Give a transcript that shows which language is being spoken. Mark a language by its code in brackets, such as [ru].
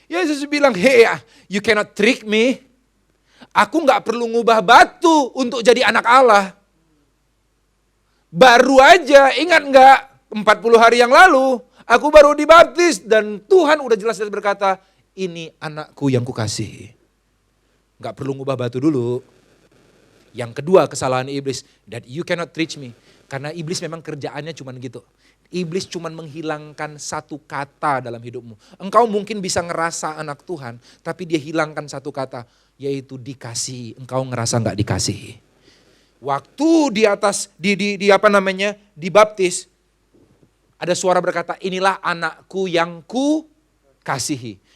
[id] Yesus bilang, [en] hey, you cannot trick me. [id] Aku gak perlu ngubah batu untuk jadi anak Allah. Baru aja, ingat gak? 40 hari yang lalu, aku baru dibaptis. Dan Tuhan udah jelas-jelas berkata, ini anakku yang kukasihi. Gak perlu ngubah batu dulu. Yang kedua kesalahan iblis, [en] that you cannot teach me. [id] Karena iblis memang kerjaannya cuma gitu. Iblis cuma menghilangkan satu kata dalam hidupmu. Engkau mungkin bisa ngerasa anak Tuhan, tapi dia hilangkan satu kata, yaitu dikasihi. Engkau ngerasa gak dikasihi. Waktu di atas, dibaptis, ada suara berkata, inilah anakku yang ku kasihi.